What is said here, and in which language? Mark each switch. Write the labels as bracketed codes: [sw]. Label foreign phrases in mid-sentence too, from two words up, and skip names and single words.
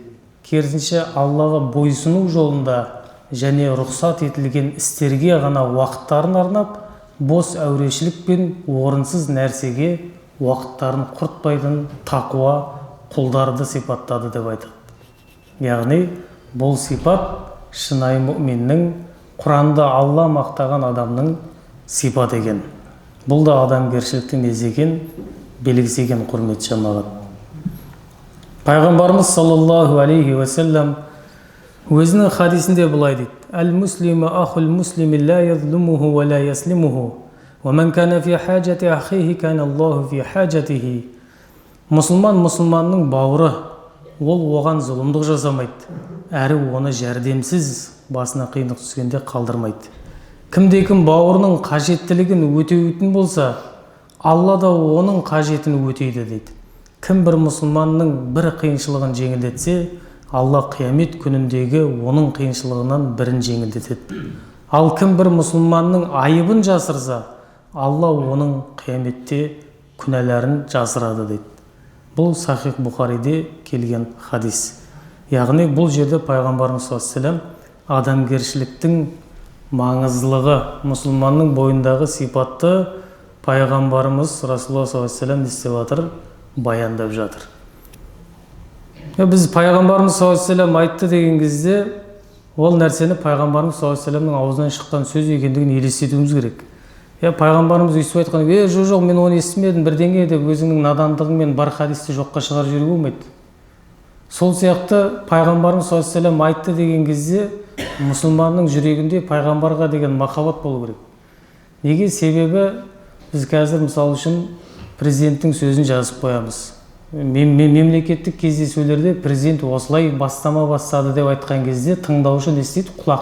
[kk] Керісінше Аллаға бойсыну жолында және рұқсат етілген істерге ғана уақыттарын арнап, бос әурешілік пен орынсыз нәрсеге уақыттарын құртпайтын тақуа құлдарды сипаттады деп айтады. Яғни бұл сипат шынайы мүминнің, Құранда Алла мақтаған адамның сипат екен. Бұл да адамгершіліктің несі екен, белгісі екен, құрметті жамағат. Пайғамбарымыз [ar] صلى الله عليه وسلم [kk] өзінің хадисінде былай дейді: [ar] «المسلم أخو المسلم لا يظلمه ولا يسلمه، ومن كان في حاجة أخيه كان الله في حاجته». [kk] Мұсылман мұсылманның бауыры, ол оған зұлымдық жасамайды, әрі оны жәрдемсіз басына қиындық түскенде қалдырмайды. Кімде-кім бауырының қажеттілігін өтейтін болса, Алла да оның қажетін өтейді дейді. Кім бір мұсылманның бір қиыншылығын жеңілдетсе, Алла қиямет күніндегі оның қиыншылығынан бірін жеңілдетеді. Ал кім бір мұсылманның айыбын жасырса, Алла оның қияметте күнәләрін жасырады дейді. Бұл Сахих Бұхариде келген хадис. Яғни бұл жерде пайғамбарымыз [ar] صلى الله عليه وسلم [kk] адамгершіліктің маңыздылығы, мұсылманның бойындағы сипатты пайғамбарымыз [ar] رسول الله صلى الله عليه وسلم [kk] істеп жатыр, баяндап жатыр. Біз пайғамбарымыз [ar] صلى الله عليه وسلم [kk] айтты деген кезде, ол нәрсені пайғамбарымыз [ar] صلى الله عليه وسلم [kk] аузынан шыққан сөз екендігін елестетуіміз керек. Пайғамбарымыз өйстіп айтқан, жоқ, мен оны естімедім, бірдеңе деп өзіңнің надандығыңмен бар хадисті жоққа шығарып жіберуге болмайды. Сол сияқты пайғамбарымыз [ar] صلى الله عليه وسلم [kk] айтты деген кезде, мұсылманның жүрегінде пайғамбарға деген махаббат болу керек. Неге? Себебі біз қазір мысал үшін президенттің сөзін жазып қоямыз. Мемлекеттік кездесулерде президент осылай бастама бастады деп айтқан кезде тыңдаушы не істейді?